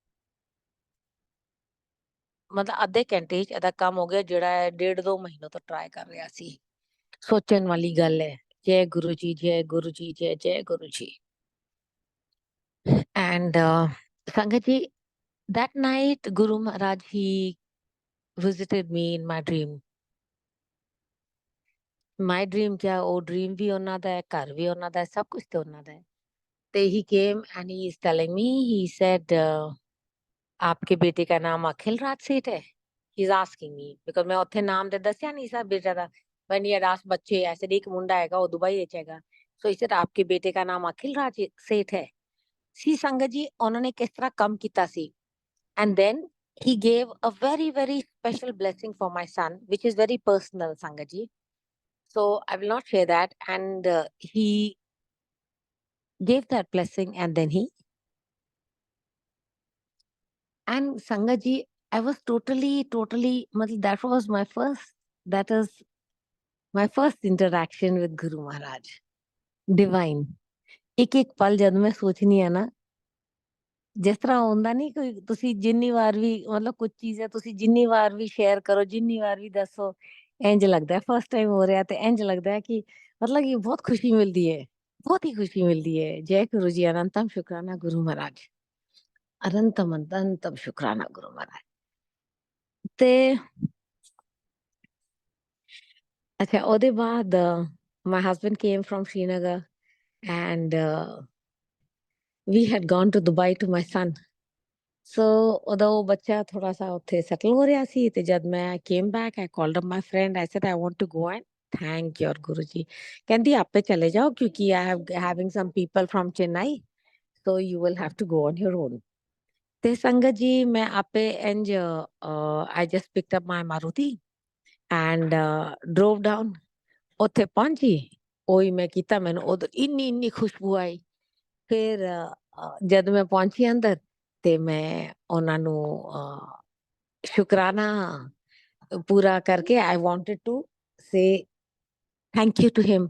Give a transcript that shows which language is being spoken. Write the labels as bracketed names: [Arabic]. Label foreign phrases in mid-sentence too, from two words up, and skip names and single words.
[Punjabi] ਮਤਲਬ ਅੱਧੇ ਘੰਟੇ 'ਚ ਇਹਦਾ ਕੰਮ ਹੋ ਗਿਆ, ਜਿਹੜਾ 1.5-2 ਮਹੀਨੋਂ ਤੋਂ ਟਰਾਈ ਕਰ ਰਿਹਾ ਸੀ। ਸੋਚਣ ਵਾਲੀ ਗੱਲ ਹੈ। ਜੈ ਗੁਰੂ ਜੀ, ਜੈ ਗੁਰੂ ਜੀ, ਜੈ ਜੈ ਗੁਰੂ ਜੀ। [English] And Sangat ji, that night Guru Maharaj, he visited me in my dream। My dream क्या, [Punjabi] ਉਹ dream ਵੀ ਉਹਨਾਂ ਦਾ ਹੈ, ਘਰ ਵੀ ਉਹਨਾਂ ਦਾ ਹੈ, ਸਭ ਕੁਝ ਤੇ ਉਹਨਾਂ ਦਾ ਹੈ। [English] ਤੇ he came and he is telling me, he said, [Hindi] आपके बेटे का नाम अखिल राज सेठ है। [English] He's asking me because [Punjabi] ਮੈਂ ਉੱਥੇ ਨਾਮ ਤੇ ਦੱਸਿਆ ਨਹੀਂ ਸਾ ਬੇਟਾ ਦਾ। [English] when he had asked [Punjabi] ਬੱਚੇ ਐਸੇ ਇੱਕ ਮੁੰਡਾ ਹੈਗਾ, ਉਹ ਦੁਬਈ ਵਿੱਚ ਹੈਗਾ। [English] so he said, [Hindi] आपके बेटे का नाम अखिल राज सेठ है। [Punjabi] ਸੀ ਸੰਗਤ ਜੀ, ਉਹਨਾਂ ਨੇ ਕਿਸ ਤਰ੍ਹਾਂ ਕੰਮ ਕੀਤਾ ਸੀ। [English] and then he gave a very very special blessing for my son, which is very personal, [Punjabi] ਸੰਗਤ ਜੀ। [English] so I will not share that। and he gave that blessing and then he, and Sangat ji, I was totally matlab that was my first interaction with Guru Maharaj, divine। [Punjabi] ਇੱਕ ਇੱਕ ਪਲ ਜਦ ਮੈਂ ਸੋਚਨੀ ਆ ਨਾ, ਜਿਸ ਤਰ੍ਹਾਂ ਹੁੰਦਾ ਨਹੀਂ, ਕੋਈ ਤੁਸੀਂ ਜਿੰਨੀ ਵਾਰ ਵੀ ਮਤਲਬ ਕੁਝ ਚੀਜ਼ ਹੈ, ਤੁਸੀਂ ਜਿੰਨੀ ਵਾਰ ਵੀ ਸ਼ੇਅਰ ਕਰੋ, ਜਿੰਨੀ ਵਾਰ ਵੀ ਦੱਸੋ, ਇੰਜ ਲੱਗਦਾ [English] first time [Punjabi] ਹੋ ਰਿਹਾ ਤੇ ਇੰਜ ਲੱਗਦਾ ਹੈ ਕਿ ਮਤਲਬ ਕਿ ਬਹੁਤ ਖੁਸ਼ੀ ਮਿਲਦੀ ਹੈ, ਬਹੁਤ ਹੀ ਖੁਸ਼ੀ ਮਿਲਦੀ ਹੈ। ਜੈ ਗੁਰੂ ਜੀ, ਅਨੰਤਮ ਸ਼ੁਕਰਾਨਾ ਗੁਰੂ ਮਹਾਰਾਜ, ਅਨੰਤਮ ਸ਼ੁਕਰਾਨਾ ਗੁਰੂ ਮਹਾਰਾਜ। ਤੇ ਅੱਛਾ, ਉਹਦੇ ਬਾਅਦ [English] my husband came from Srinagar and we had gone to Dubai to my son। so [Punjabi] ਉਹਦਾ ਉਹ ਬੱਚਾ ਥੋੜਾ ਸਾ ਉੱਥੇ ਸੈਟਲ ਹੋ ਰਿਹਾ ਸੀ ਤੇ ਜਦ ਮੈਂ [English] came back, I called up my friend, I said I want to go and thank your Guru ji। [Punjabi] ਕਹਿੰਦੀ ਆਪੇ ਚਲੇ ਜਾਓ ਕਿਉਂਕਿ [English] I have having some people from Chennai, so you will have to go on your own। [Punjabi] ਤੇ ਸੰਗਤ ਜੀ, ਮੈਂ ਆਪੇ ਇੰਜ [English] I just picked up my Maruti and drove down। [Punjabi] ਉੱਥੇ ਪਹੁੰਚੀ, ਉਹੀ ਮੈਂ ਕੀਤਾ, ਮੈਨੂੰ ਉਧਰ ਇੰਨੀ ਖੁਸ਼ਬੂ ਆਈ। ਫਿਰ ਜਦ ਮੈਂ ਪਹੁੰਚੀ ਅੰਦਰ ਤੇ ਮੈਂ ਉਹਨਾਂ ਨੂੰ ਸ਼ੁਕਰਾਨਾ ਪੂਰਾ ਕਰਕੇ [English] I wanted to say thank you to him।